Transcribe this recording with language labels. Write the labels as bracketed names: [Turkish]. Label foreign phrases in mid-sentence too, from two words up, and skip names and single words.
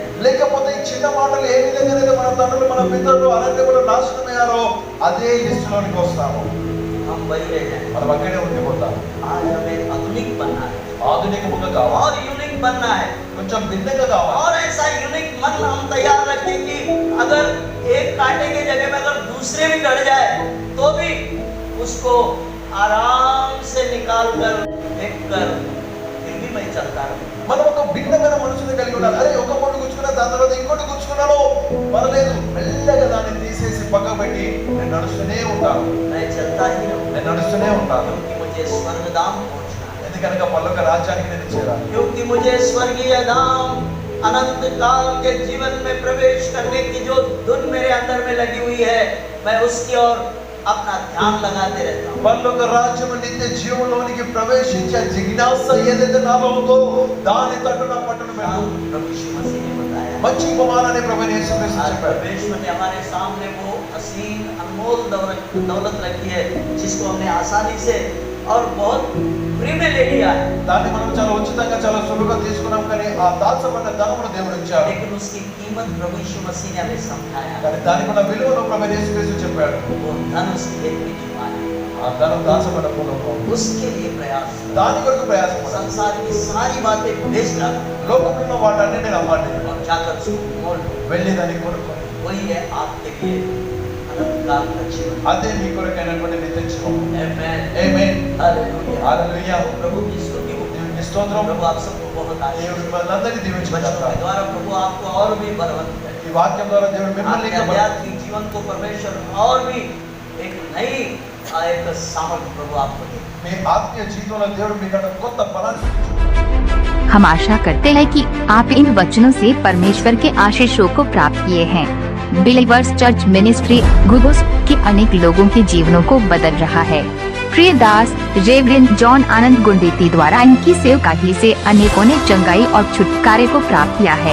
[Telugu] లేకపోతే ఈ చిన్న మాటలు ఏ విధంగా మన తండ్రులు మన పితరులు అరణ్యంలో నాశనమయ్యారో అదే లిస్టులోనికి వస్తాము. [Hindi] हम वही रह जाएं। [Telugu] మనం అక్కడే ఉండిపోతాము. [Hindi] आज हमें आधुनिक बनना है, [Telugu] ఆధునికంగా కావాలి, [Hindi] और यूनिक बनना है, [Telugu] కొంచెం భిన్నంగా కావాలి. [Hindi] और ऐसा यूनिक मन हम तैयार रखें कि अगर एक कांटे की जगह में अगर दूसरे भी गड़ जाए तो भी उसको आराम से निकाल कर फेंक कर फिर भी मैं चलता रहूं। [Telugu] మనం ఒక భిన్నమైన మనసుని కలిగి ఉండాలి. అరే ఒక పొట్టు గుచ్చుకున్నా దాని తర్వాత ఇంకోటి గుచ్చుకున్నాను పర్లేదు, మెల్లగా దాన్ని తీసేసి పక్కకు పెట్టి నేను నడుస్తూనే ఉంటాను. [Hindi] मैं चलता ही रहूं, [Telugu] నేను నడుస్తూనే ఉంటాను. [Hindi] क्योंकि मुझे स्वर्ग धाम पहुंचना है, [Telugu] ఎందుకనగా పరలోక రాజ్యానికి నేను చేరాలి. [Hindi] क्योंकि मुझे स्वर्गीय धाम अनंत काल के जीवन में प्रवेश करने की जो धुन मेरे अंदर में लगी हुई है, मैं उसकी ओर अपना ध्यान लगाते रहता हूँ। [Telugu] పరలోక రాజ్యము నిత్య జీవంలోనికి ప్రవేశించే జిజ్ఞాస ఏదైతే నాలో ఉందో దాని తట్టు నా పట్టును పెట్టు. [Hindi] प्रभु यीशु मसीह ने बताया, [Telugu] మంచి ఉపమానాన్ని ప్రభువైన యేసుక్రీస్తు [Hindi] आज [Telugu] చెప్పాడు. [Hindi] परमेश्वर ने हमारे सामने वो असीम अनमोल दौलत रखी है, जिसको हमने आसानी से और बहुत फ्री में ले लिया है, [Telugu] దాన్ని మనం చాలా ఉచితంగా చాలా సులువుగా తీసుకున్నాం కానీ ఆ దాచబడ్డ ధనమును దేవుడు ఇచ్చాడు. [Hindi] लेकिन उसकी कीमत प्रभु यीशु मसीह ने हमें समझाया। [Telugu] కానీ దానికి ఉన్న విలువను ప్రభువైన యేసుక్రీస్తు చెప్పాడు. [Hindi] वो धन उस खेत में छिपा है, [Telugu] ఆ ధనం దాచబడ్డ పొలంలో [Hindi] उसके लिए प्रयास करो। [Telugu] దాని కొరకు ప్రయాసపడాలి. [Hindi] संसार की सारी बातें बेच डालो [Telugu] లోకంలో వాటన్నిటిని అమ్మండి, [Hindi] और जाकर उसको मोल लो। [Telugu] వెళ్ళి దాన్ని కొనుక్కోండి. [Hindi] वही है आपके लिए अनंत काल का जीवन। [Telugu] అదే మీ కొరకైనటువంటి నిత్య జీవం. [Hindi] आमेन, [Telugu] ఆమేన్, [Hindi] हालेलुया। [Telugu] హల్లెలూయా. [Hindi] प्रभु की स्तुति हो। [Telugu] దేవునికి స్తోత్రం. [Hindi] प्रभु आप सबको बहुत आशीष [Telugu] దేవుడు మనందరినీ [Hindi] बचनों [Telugu] దీవించుగాక. [Hindi] के द्वारा प्रभु आपको और भी बलवंत करे। [Telugu] ఈ వాక్యం ద్వారా దేవుడు మిమ్మల్ని [Hindi] आपके [Telugu] ఇంకా బల- [Hindi] आध्यात्मिक जीवन को परमेश्वर और भी एक नई एक सामर्थ्य प्रभु आपको दे। [Telugu] మీ ఆత్మీయ జీవితంలో దేవుడు మీకంటే కొత్త బలాన్ని [Hindi] हम आशा करते हैं कि आप इन वचनों से परमेश्वर के आशीषों को प्राप्त किए हैं। बिलीवर्स चर्च मिनिस्ट्री गुगोस के अनेक लोगों के जीवनों को बदल रहा है। प्रिय दास रेवरेंड जॉन आनंद गुंडेती द्वारा इनकी सेवकाई से अनेकों ने चंगाई और छुटकारे को प्राप्त किया है।